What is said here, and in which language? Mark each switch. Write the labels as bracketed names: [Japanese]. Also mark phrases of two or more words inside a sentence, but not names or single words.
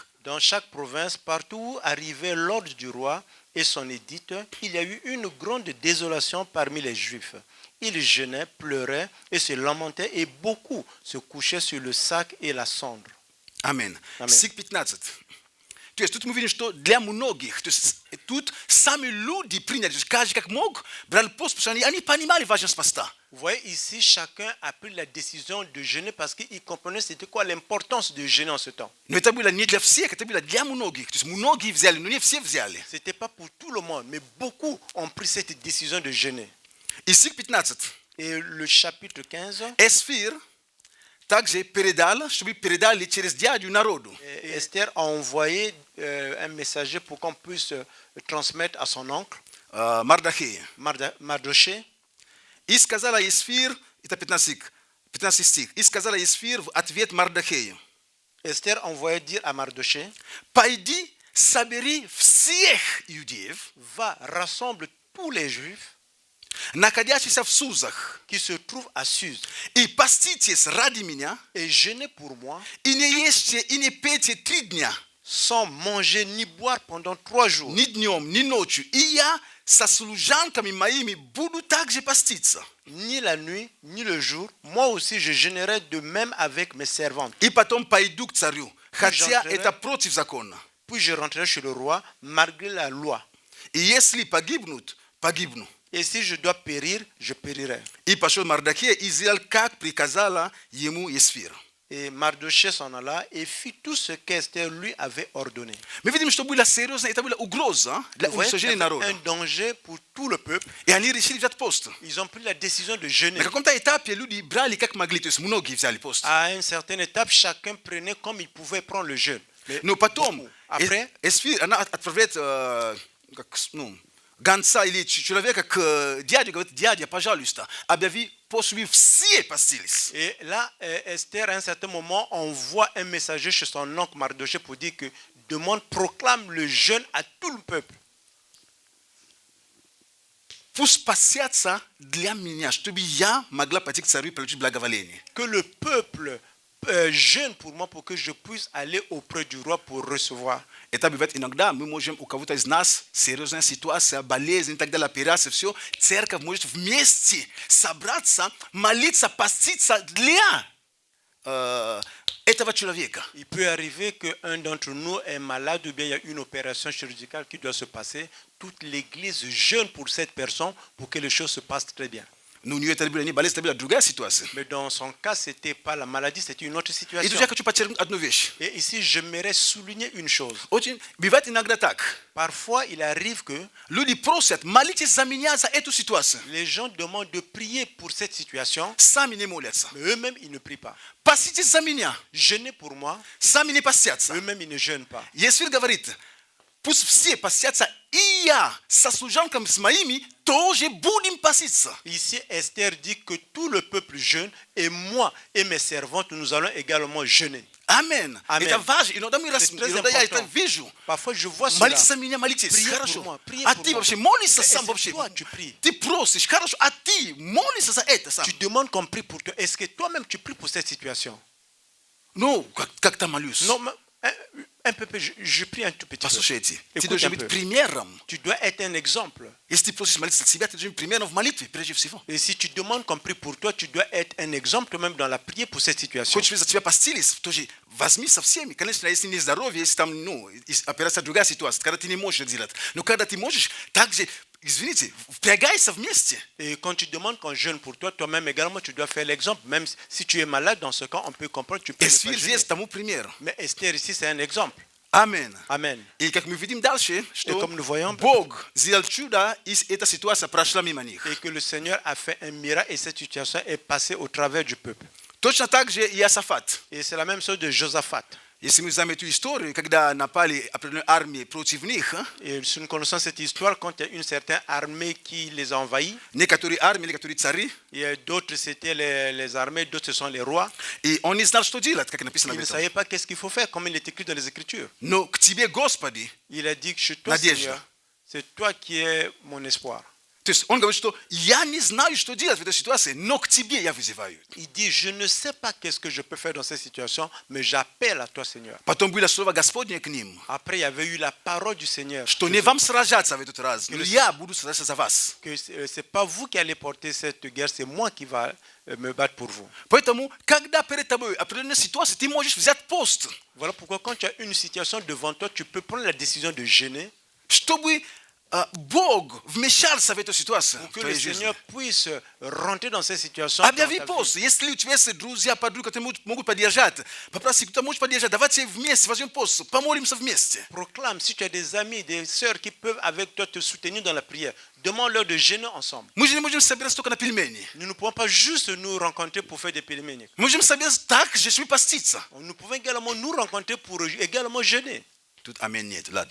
[French] Dans chaque province, partout où arrivait l'ordre du roi et son édite, il y a eu une grande désolation parmi les Juifs. Ils jeûnaient, pleuraient et se lamentaient, et beaucoup se couchaient sur le sac et la cendre. [Russian] Аминь. Аминь. Стих 15. То есть тут мы видим, что для многих, то есть тут сами люди приняли, то есть каждый как мог, брали пост, потому что они понимали важность поста. [French] Vous voyez, ici, chacun a pris la décision de jeûner parce qu'il comprenait c'était quoi l'importance de jeûner en ce temps. [Russian] Но это было не для всех, это было для многих. То есть многие взяли, но не все взяли. [French] Ce n'était pas pour tout le monde, mais beaucoup ont pris cette décision de jeûner. [Russian] И стих 15. [French] Et le chapitre 15, [Russian] Эсфир также передал, чтобы передали через дядю народу. [French] Esther a envoyé un messager pour qu'on puisse transmettre à son oncle, [Russian] Мардахея. [French] Mardoché. [Russian] И сказала Эсфир, это 15 стих, и сказала Эсфир в ответ Мардахею: [French] Esther a envoyé dire à Mardoché: [Russian] пойди, собери всех иудеев, [French] va, rassemble tous les Juifs [Russian] находящихся в Сузах, [French] qui se trouvent à Suse [Russian] и поститесь ради меня, [French] et jeûnez pour moi, [Russian] и не ешьте, и не пейте 3 дня, [French] sans manger ni boire pendant 3 jours. [Russian] ни днем, ни ночью, и я со служанками моими буду также поститься. [French] Ni la nuit, ni le jour. Moi aussi, je jeûnerai de même avec mes servantes. [Russian] И потом пойду к царю, хотя [French] J'entrerai. [Russian] это против закона. [French] Puis je rentrerai chez le roi, malgré la loi. [Russian] И если погибнут, погибну. [French] Et si je dois périr, je périrai. [Russian] И пошел Мардахей и сделал, как приказала ему Эсфир. [French] Et Mardoché s'en alla et fit tout ce qu'Esther lui avait ordonné. [Russian] Мы видим, что была серьезная, это была угроза для [French] Vous voyez, il y [Russian] уничтожения [French] avait [Russian] народа. [French] un danger pour tout le peuple. [Russian] И они решили взять пост. [French] Ils ont pris la décision de jeûner. [Russian] На каком-то этапе люди брали как могли, то есть многие взяли пост. [French] À une certaine étape, chacun prenait comme il pouvait prendre le jeûne. Mais [Russian] Но потом [French] beaucoup. Après, [Russian] Эсфир, она отправляет гонца или человека к дяде, говорит: дядя, пожалуйста, объяви пост, чтобы все постились. [French] et là, Esther, à un certain moment, envoie un messager chez son oncle Mardoché pour dire que proclame le jeûne à tout le peuple. [Russian] Пусть постятся для меня, чтобы я могла пойти к царю и получить благоволение. [French] Que le peuple jeûne pour moi pour que je puisse aller auprès du roi pour recevoir. [Russian] Это бывает иногда, мы можем, у кого-то из нас серьезная ситуация, болезнь и так далее, операция, все. Церковь может вместе собраться, молиться, поститься для этого человека. [French] Il peut arriver qu'un d'entre nous est malade ou bien il y a une opération chirurgicale qui doit se passer. Toute l'église jeûne pour cette personne pour que les choses se passent très bien. no niyo tabila ni balesi tabila [Russian] другая ситуация. [French] Mais dans son cas, ce n'était pas la maladie, c'était une autre [Russian] И [French] situation. [Russian] тут я хочу подчеркнуть одну вещь. [French] Et ici, j'aimerais souligner une chose. [Russian] Очень бывает иногда так. [French] Parfois, il arrive que [Russian] Люди просят, молитесь за меня за эту ситуацию. [French] les gens demandent de prier pour cette situation, [Russian] Сами не молятся. [French] mais eux-mêmes, ils ne prient pas. [Russian] Поститесь за меня. [French] Jeûnez pour moi, [Russian] Сами не постятся. [French] eux-mêmes, ils ne jeûnent pas. [Russian] Иисус говорит, пусть все постятся, и я со служанками с моими тоже будем поститься. [French] Ici, Esther dit que tout le peuple jeûne et moi et mes servantes, nous allons également jeûner. Amen. Amen. [Russian] Это важно. Иногда [French] C'est très [Russian] я это [French] important. [Russian] вижу. [French] Parfois, je vois cela. [Russian] Молитесь за меня, молитесь. [French] Priez [Russian] Хорошо. [French] pour moi, priez [Russian] А [French] pour [Russian] ты [French] moi. [Russian] вообще молишься [French] Mais [Russian] сам [French] est-ce [Russian] вообще? [French] que toi, tu pries? [Russian] Ты просишь, хорошо. А ты молишься за это сам? [French] Tu demandes qu'on prie pour toi. Est-ce que toi-même, tu pries pour cette situation? [Russian] Ну, как-то молюсь. [French] Non, mais un peu, je prie un tout petit peu. [Russian] Послушайте, ты [French] Écoute [Russian] должен [French] un [Russian] быть [French] peu. [Russian] примером. [French] Tu dois être un exemple. [Russian] Если ты просишь молиться за себя, ты должен быть примером в молитве, прежде всего. [French] Et si tu demandes qu'on prie pour toi, tu dois être un exemple toi-même dans la prière pour cette situation. [Russian] Хочешь, чтобы за тебя постились, тоже возьми со всеми. Конечно, если не здоровье, если там, операция другая ситуация, когда ты не можешь делать. Но когда ты можешь, также, извините, впрягайся вместе. [French] Et quand tu demandes qu'on jeûne pour toi, toi-même également, tu dois faire l'exemple. Même si tu es malade, dans ce cas, on peut comprendre, tu peux ne pas [Russian] Эсфир [French] jeûner. [Russian] здесь тому пример. [French] Mais Esther ici, c'est un exemple. [Russian] Амен. [French] Amen. [Russian] И как мы видим дальше, что [French] comme nous voyons, [Russian] Бог сделал чудо, и эта ситуация прошла мимо них. [French] Et que le Seigneur a fait un miracle et cette situation est passée au travers du peuple. [Russian] Точно так же и Иосафат. [French] Et c'est la même chose de Josaphat. [Russian] Если мы знаем эту историю, когда напали определенные армии против них, [French] Et si nous connaissons cette histoire, quand il y a une certaine armée qui les a envahis, [Russian] некоторые армии, некоторые цари, [French] et d'autres c'était les armées, d'autres ce sont les rois, [Russian] и он не знал, что делать, как написано [French] ils [Russian] об [French] ne [Russian] этом. [French] savaient pas qu'est-ce qu'il faut faire, comme il est écrit dans les Écritures. [Russian] Но к тебе, Господи, [French] Il a dit que chez toi, [Russian] Надежда. [French] Seigneur, c'est toi qui es mon espoir. [Russian] то есть он говорит, что я не знаю, что делать в этой ситуации, но к тебе я вызываю. [French] Il dit, je ne sais pas qu'est-ce que je peux faire dans cette situation, mais j'appelle à toi, Seigneur. [Russian] Потом было слово Господне к ним, [French] Après, il y avait eu la parole du Seigneur. [Russian] что не вам сражаться в этот раз, но я буду сражаться за вас. [French] Que c'est pas vous qui allez porter cette guerre, c'est moi qui va me battre pour vous. [Russian] Поэтому, когда перед тобой определенная ситуация, ты можешь взять пост, [French] Voilà pourquoi quand tu as une situation devant toi, tu peux prendre la décision de jeûner [Russian] чтобы Бог вмешался в эту ситуацию [French] pour [Russian] в [French] que le [Russian] твоей жизни. [French] Seigneur puisse rentrer dans cette situation. dans [Russian] Объяви [French] ta vie. [Russian] пост. Если у тебя есть друзья, подруги, которые могут поддержать, попроси, кто может поддержать, давайте вместе возьмем пост, помолимся вместе. [French] Proclame, si tu as des amis, des sœurs qui peuvent avec toi te soutenir dans la prière, demande-leur de jeûner ensemble. [Russian] Мы же не можем собираться только на пельмени. [French] Nous ne pouvons pas juste nous rencontrer pour faire des péléminiques. [Russian] Мы можем собираться так же, чтобы поститься. [French] Nous pouvons également nous rencontrer pour également jeûner. [Russian] Тут аминь нет, ладно.